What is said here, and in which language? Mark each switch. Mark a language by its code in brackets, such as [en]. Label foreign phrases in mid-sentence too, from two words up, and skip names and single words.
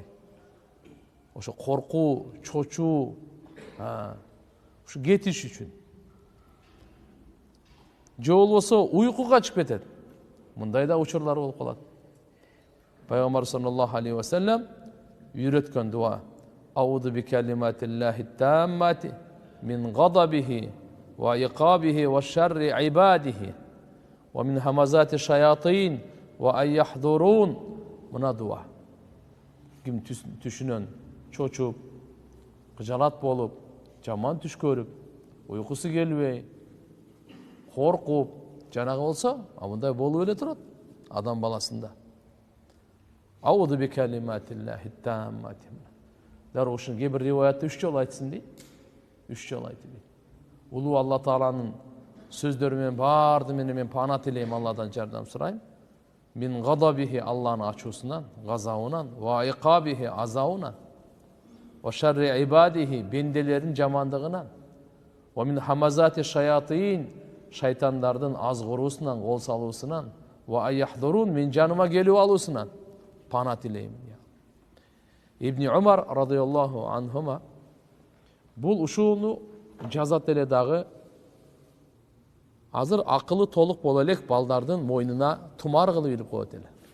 [ky] Ошо коркуу, чочуу, ушу кетиш үчүн. Же болбосо уйку качып кетет. Мындай да учурлар болуп калат. [ar] Пайгамбар صلى الله عليه وسلم [ky] үйрөткөн дуа: [ar] أعوذ بكلمات الله التامات من غضبه وعقابه وشر عباده ومن همزات الشياطين وأن يحضرون. [ky] Мына дуа. Ким түшүнөн чочуп, кыжалат болуп, жаман түш көрүп, уйкусу келбей, коркуп, жанагы болсо, мындай болуп эле турат адам баласында. [ar] أعوذ بكلمات الله التامات. [ky] Дары ушун кээ-бир риваятта 3 жолу айтсын дейт. 3 жолу айтты дейт. Улуу Алла Тааланын сөздөрү менен барды менен мен пана тилейм, Алладан жардам сурайм. [ar] من غضبه, [ky] Алланын ачуусунан, газабынан, [ar] وعقابه, [ky] азабынан, [ar] وشر عباده, [ky] бенделердин жамандыгынан, [ar] ومن همزات الشياطين, [ky] шайтандардын азгыруусунан, кол салуусунан, [ar] وأن يحضرون, [ky] мен жаныма келип алуусунан пана тилейм. Ибн Умар [ar] رضي الله عنهما [ky] бул ушуну жазат эле дагы. Азыр акылы толук боло элек балдардын мойнуна тумар кылып илип коет эле.